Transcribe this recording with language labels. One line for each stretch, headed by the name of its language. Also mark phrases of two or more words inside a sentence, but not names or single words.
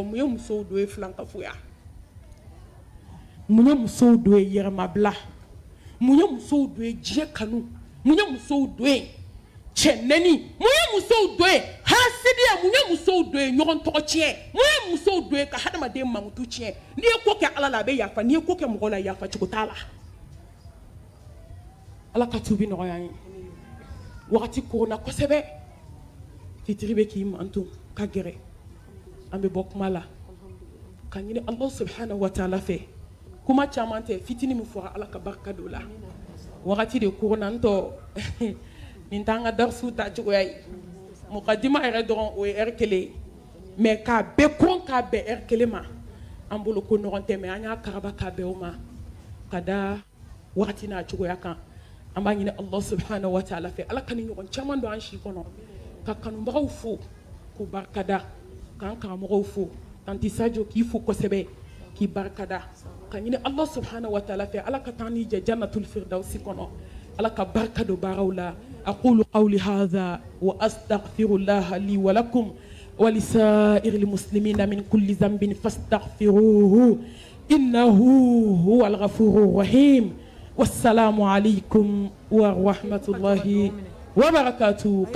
Bambara: mun ye musow don ye filankafoya mun ye musow don ye yɛrɛmabila mun ye musow don ye diɲɛ kanu mun ye musow don ye cɛ nɛni mun ye musow don ye hasidiya mun ye musow don ye ɲɔgɔn tɔgɔ tiɲɛ mun ye musow don ye ka hadamaden mankutu tiɲɛ n'i ye ko kɛ ala la a bɛ yafa n'i ye ko kɛ mɔgɔ la yafa cogo t'a la ala ka tubi nɔgɔya an ye wagati korona kosɛbɛ fitiri bɛ k'i manto ka gɛrɛ an bɛ bɔ kuma la ka ɲini
Arabic: الله سبحانه وتعالى
Bambara: fɛ kuma caman tɛ fitini min fɔra ala ka barika don la wagati de korona n tɔ nin t'an ka darsu ta cogoya ye mukadima yɛrɛ dɔrɔn o ye heure 1 mais k'a bɛɛ kɔn k'a bɛn heure 1 ma an bolo ko ɲɔgɔn tɛ mais an y'a karaba k'a bɛn o ma ka da wagati n'a cogoya kan an b'a ɲini
Arabic: الله سبحانه وتعالى
Bambara: fɛ ala ka ni ɲɔgɔn caman don an si kɔnɔ ka kanubagaw fo k'u barikada k'an karamɔgɔw fo tanti Sadio k'i fo kosɛbɛ k'i barikada ka ɲini
Arabic: الله سبحانه وتعالى
Bambara: fɛ ala ka taa ni jɛ
Arabic: جنة الفردوس
Bambara: kɔnɔ ala ka barika don baaraw la
Arabic: أقول قولي هذا وأستغفر الله لي ولكم ولسائر المسلمين من كل ذنب فاستغفره إنه هو الغفور الرحيم والسلام عليكم ورحمة الله وبركاته.